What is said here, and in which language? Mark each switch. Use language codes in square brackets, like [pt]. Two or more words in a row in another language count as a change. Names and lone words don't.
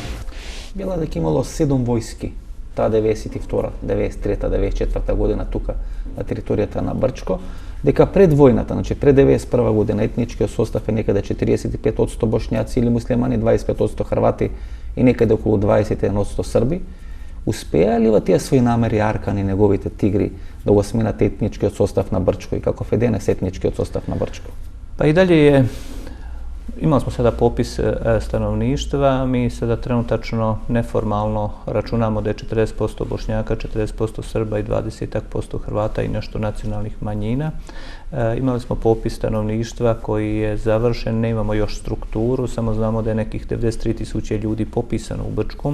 [mk] Била дека имало 7 војски, таа 92, 93, 94 година тука на територијата на Брчко, дека пред војната, значи пред 91 година етничкиот состав е некаде 45% бошњаци или муслимани, 25% хрвати и некаде околу 21% срби. Успеа ли во тие своји намери Аркан и неговите тигри да го сменат етничкиот состав на Брчко и каков е денес етничкиот состав на Брчко? [bs] Pa i dalje je, imali smo sada popis stanovništva, mi sada trenutačno neformalno računamo da je 40% Bošnjaka, 40% Srba i 20% Hrvata i nešto nacionalnih manjina. Imali smo popis stanovništva koji je završen, ne imamo još strukturu, samo znamo da je nekih 93.000 ljudi popisano u Brčkom.